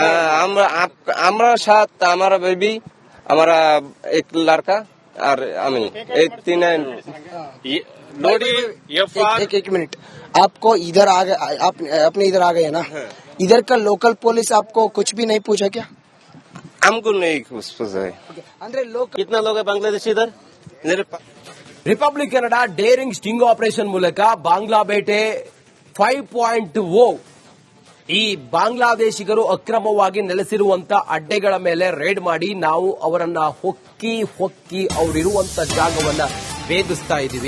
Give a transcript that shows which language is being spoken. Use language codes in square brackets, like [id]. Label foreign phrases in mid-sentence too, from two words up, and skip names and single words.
[hi] हमारा साथ हमारा बेबी, हमारा एक लड़का और हमें एक तीन। नोडी एक मिनट, आपको इधर आ गए, आप अपने इधर आ गए ना, इधर का लोकल पुलिस आपको कुछ भी नहीं पूछा क्या? हमको नहीं कुछ पूछा है। अंदर लोग कितना लोग है बांग्लादेशी इधर? [kn] ರಿಪಬ್ಲಿಕ್ ಕನ್ನಡ ಡೇರಿಂಗ್ ಸ್ಟಿಂಗ್ ಆಪರೇಷನ್ ಮೂಲಕ ಬಾಂಗ್ಲಾ ಬೇಟೆ 5.0 ಈ ಬಾಂಗ್ಲಾದೇಶಿಗರು ಅಕ್ರಮವಾಗಿ ನೆಲೆಸಿರುವಂತ ಅಡ್ಡೆಗಳ ಮೇಲೆ ರೇಡ್ ಮಾಡಿ ನಾವು ಅವರನ್ನ ಹೊಕ್ಕಿ ಅವರಿರುವಂತ ಜಾಗವನ್ನ ಭೇದಿಸ್ತಾ ಇದ್ದೀವಿ.